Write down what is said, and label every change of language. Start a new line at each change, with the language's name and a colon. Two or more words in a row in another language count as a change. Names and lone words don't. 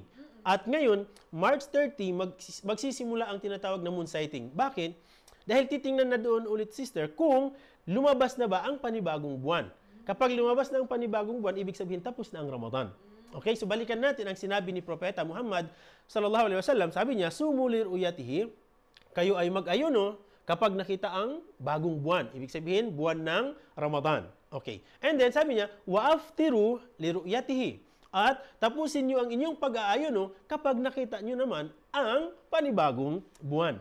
Filipino: At ngayon, March 30 magsisimula ang tinatawag na
English: moon sighting.
Filipino: Bakit? Dahil titingnan na doon ulit, sister, kung lumabas na ba ang panibagong buwan. Kapag lumabas na ang panibagong buwan, ibig sabihin tapos na ang Ramadan. Okay, so balikan natin ang sinabi ni Propeta Muhammad
Arabic: صلى الله عليه وسلم.
Filipino: Sabi niya,
Arabic: "صوموا لرؤيته,"
Filipino: kayo ay mag-ayuno kapag nakita ang bagong buwan. Ibig sabihin, buwan ng Ramadan. Okay.
English: And then
Filipino: sabi niya,
Arabic: "وأفطروا لرؤيته."
Filipino: At tapusin niyo ang inyong pag-aayuno kapag nakita niyo naman ang panibagong buwan.